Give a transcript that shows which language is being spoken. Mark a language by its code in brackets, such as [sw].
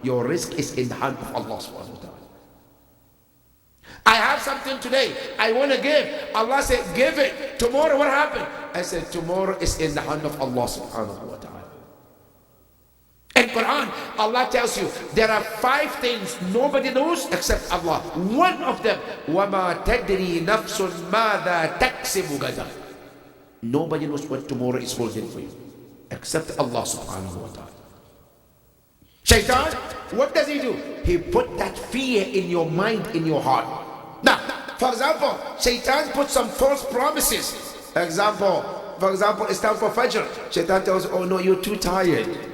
[en] Your risk is in the hand of Allah subhanahu wa ta'ala. I have something today, I want to give. Allah said, give it. Tomorrow what happened? I said, tomorrow is in the hand of Allah subhanahu wa ta'ala. In Quran, Allah tells you, there are 5 things nobody knows except Allah. One of them, [ar] وَمَا تَدْرِي نَفْسٌ مَاذَا تَكْسِبُ غَدًا. [en] Nobody knows what tomorrow is holding for you except Allah subhanahu wa ta'ala. Shaitan, what does he do? He put that fear in your mind, in your heart. Now, for example, Shaitan put some false promises. For example, it's time for Fajr. Shaitan tells you, oh no, you're too tired.